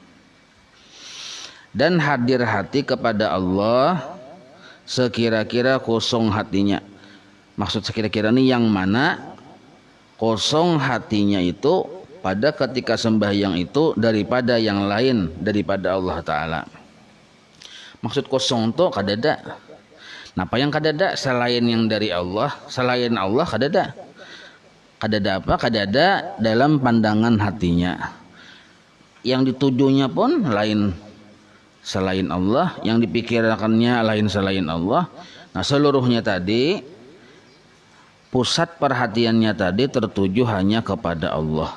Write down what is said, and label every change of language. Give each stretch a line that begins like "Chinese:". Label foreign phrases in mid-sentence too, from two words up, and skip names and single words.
Indonesian: Dan hadir hati kepada Allah sekira-kira kosong hatinya. Maksud sekira-kira ini yang mana kosong hatinya itu pada ketika sembahyang itu daripada yang lain, daripada Allah Ta'ala. Maksud kosong itu kadada.
Banjar: Napa yang kadada?
Indonesian: Selain yang dari Allah, selain Allah kadada. Kadada apa? Kadada dalam pandangan hatinya. Yang ditujunya pun lain selain Allah, yang dipikirkannya lain selain Allah. Nah, seluruhnya tadi pusat perhatiannya tadi tertuju hanya kepada Allah.